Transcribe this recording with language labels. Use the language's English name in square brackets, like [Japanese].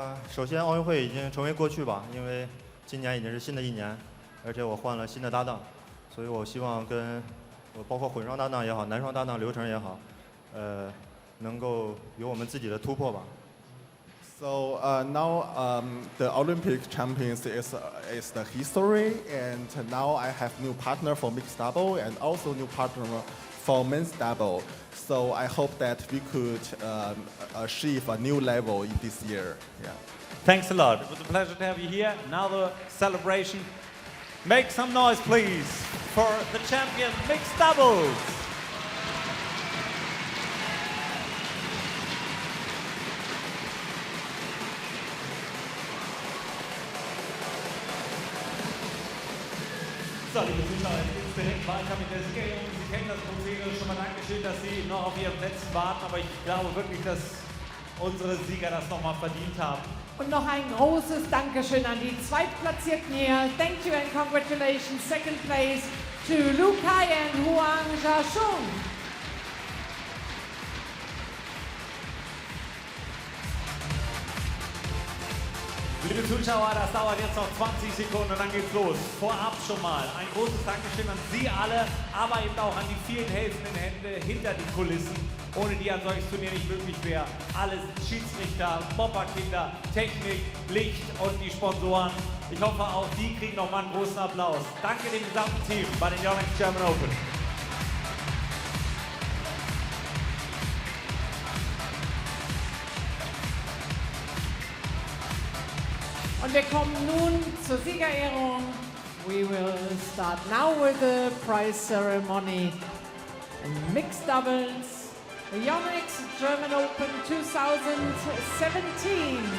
[Chinese] 首先奥运会已经成为过去吧，因为今年已经是新的一年，而且我换了新的搭档，所以我希望跟我包括混双搭档也好，男双搭档刘成也好，能够有我们自己的突破吧。 [English] So now the Olympic champions is the history, and now I have new partner for mixed double and also new partner for men's double. So I hope that we could achieve a new level in this year. Yeah. Thanks a lot. It was a pleasure to have you here. Now the celebration. Make some noise, please, for the champion mixed doubles. [German] So, liebe Zuschauer, jetzt geht es direkt weiter mit der Siegerehrung. Sie kennen das Prozedere schon mal. Dankeschön, dass Sie noch auf Ihren Plätzen warten. Aber ich glaube wirklich, dass unsere Sieger das nochmal verdient haben. Und noch ein großes Dankeschön an die Zweitplatzierten hier. [English] Thank you and congratulations. Second place to Lu Kai and Huang Yaqiong. [German] Liebe Zuschauer, das dauert jetzt noch 20 Sekunden und dann geht's los. Vorab schon mal ein großes Dankeschön an Sie alle, aber eben auch an die vielen helfenden Hände hinter den Kulissen, ohne die ein solches Turnier nicht möglich wäre. Alles Schiedsrichter, Bopperkinder, Technik, Licht und die Sponsoren. Ich hoffe, auch die kriegen nochmal einen großen Applaus. Danke dem gesamten Team bei den Yonex German Open. Und wir kommen nun zur Siegerehrung. [English] We will start now with the prize ceremony. In mixed doubles, the Yonex German Open 2017.